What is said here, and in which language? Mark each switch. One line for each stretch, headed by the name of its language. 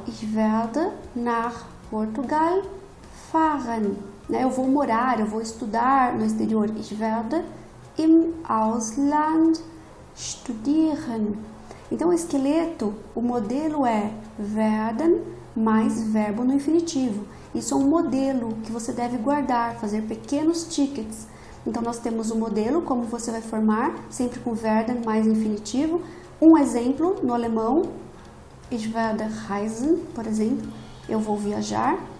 German: Ich werde nach Portugal fahren.
Portuguese: Eu vou morar, eu vou estudar no exterior.
German: Ich werde im Ausland studieren.
Portuguese: Então, o esqueleto, o modelo é werden mais verbo no infinitivo. Isso é um modelo que você deve guardar, fazer pequenos tickets. Então, nós temos o modelo, como você vai formar, sempre com werden mais infinitivo. Um exemplo no alemão,
German: ich werde reisen,
Portuguese: por exemplo, eu vou viajar.